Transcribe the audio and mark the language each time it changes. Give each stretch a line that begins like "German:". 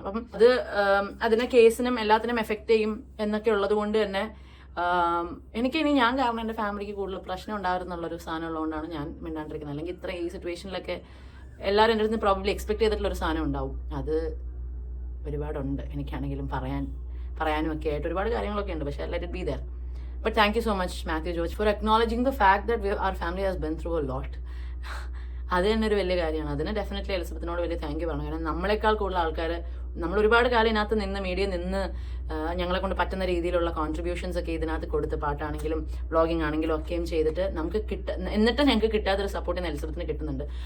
Malayalam: അപ്പം അതിനെ കേസിനും എല്ലാത്തിനും എഫക്റ്റ് ചെയ്യും എന്നൊക്കെ ഉള്ളത് കൊണ്ട് തന്നെ എനിക്കിനി ഞാൻ കാരണം എൻ്റെ ഫാമിലിക്ക് കൂടുതൽ പ്രശ്നം ഉണ്ടാകുന്നുള്ളൊരു സാധനം ഉള്ളതുകൊണ്ടാണ് ഞാൻ മിണ്ടാണ്ടിരിക്കുന്നത്. അല്ലെങ്കിൽ ഇത്ര ഈ സിറ്റുവേഷനിലൊക്കെ എല്ലാവരും എൻ്റെ അടുത്ത് പ്രോബബ്ലി എക്സ്പെക്ട് ചെയ്തിട്ടുള്ളൊരു സാധനം ഉണ്ടാവും. അത് ഒരുപാടുണ്ട് എനിക്കാണെങ്കിലും പറയാനും ഒക്കെ ആയിട്ട് ഒരുപാട് കാര്യങ്ങളൊക്കെ ഉണ്ട്.
English: പക്ഷേ let it be there. But thank you so much, Matthew George, for acknowledging the fact that our family has been through a lot.
Malayalam: അത് തന്നെ ഒരു വലിയ കാര്യമാണ്. അതിന് ഡെഫിനറ്റ്ലി എലിസബത്തിനോട് വലിയ താങ്ക് യു പറയണം. കാരണം നമ്മളെക്കാൾ കൂടുതൽ ആൾക്കാർ നമ്മൾ ഒരുപാട് കാലം ഇതിനകത്ത് മീഡിയ നിന്ന് ഞങ്ങളെ കൊണ്ട് പറ്റുന്ന രീതിയിലുള്ള കോൺട്രിബ്യൂഷൻസ് ഒക്കെ ഇതിനകത്ത് കൊടുത്ത് പാട്ടാണെങ്കിലും വ്ളോഗിങ് ആണെങ്കിലും ഒക്കെയും ചെയ്തിട്ട് നമുക്ക് എന്നിട്ട് ഞങ്ങൾക്ക് കിട്ടാത്തൊരു സപ്പോർട്ട് എലിസബത്തിന് കിട്ടുന്നുണ്ട്.